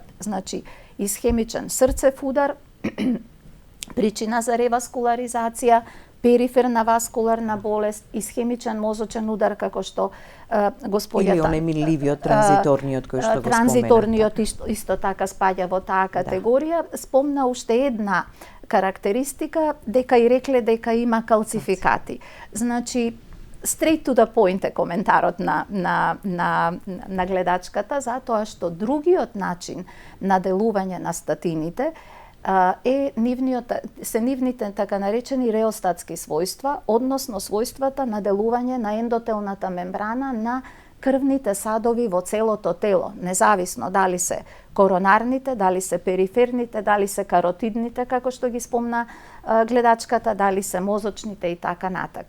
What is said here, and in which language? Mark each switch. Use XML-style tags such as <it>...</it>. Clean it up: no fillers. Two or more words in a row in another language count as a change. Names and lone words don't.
<mk>Значи, исхемичен срцев удар, причина за реваскуларизација, периферна васкуларна болест, исхемичен мозочен удар, како што господјата... Или онемиливиот, транзиторниот, кој што го спомена. Транзиторниот исто така спаѓа во таа категорија. Спомна уште една карактеристика, дека и рекле дека има калцификати. Значи,</mk> <en>straight to the point</en> <mk>е коментарот на гледачката, затоа што другиот начин на делување на статините се нивните така наречени реостатски својства, односно својствата на делување на ендотелната мембрана на крвните садови во целото тело, независно дали се коронарните, дали се периферните, дали се каротидните, како што ги спомна гледачката, дали се мозочните и така натака.</mk>